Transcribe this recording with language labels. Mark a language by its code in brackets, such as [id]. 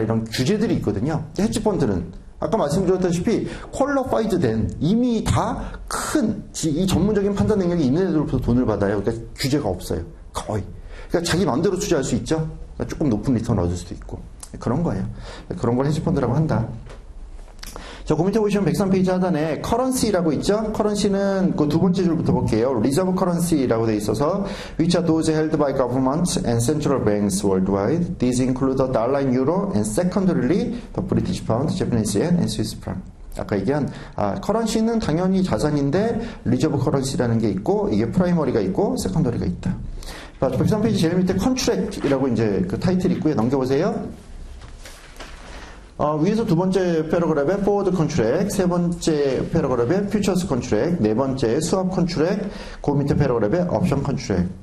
[ko] 이런 규제들이 있거든요. 헤지펀드는 아까 말씀드렸다시피 퀄러파이드 된 이미 다 큰 이 전문적인 판단 능력이 있는 애들로부터 돈을 받아요. 그러니까 규제가 없어요. 거의. 그러니까 자기 마음대로 투자할 수 있죠. 그러니까 조금 높은 리턴을 얻을 수도 있고. 그런 거예요. 그런 걸 헤지펀드라고 한다. 자, 그 밑에 보시면 103페이지 하단에 커런시라고 있죠. 커런시는 그 두 번째 줄부터 볼게요. 리저브 커런시라고 돼 있어서 [en] which are those held by governments and central banks worldwide. These include the dollar and euro and secondarily the British pound, Japanese yen and Swiss franc. [ko] 아까 얘기한 커런시는 당연히 자산인데 리저브 커런시라는 게 있고 이게 프라이머리가 있고 세컨더리가 있다. 103페이지 제일 밑에 컨트랙이라고 이제 그 타이틀이 있고요. 넘겨보세요. 위에서 두 번째 패러그래프에 forward contract, 세 번째 패러그래프에 futures contract, 네 번째 swap contract, 그 밑에 패러그래프에 option contract.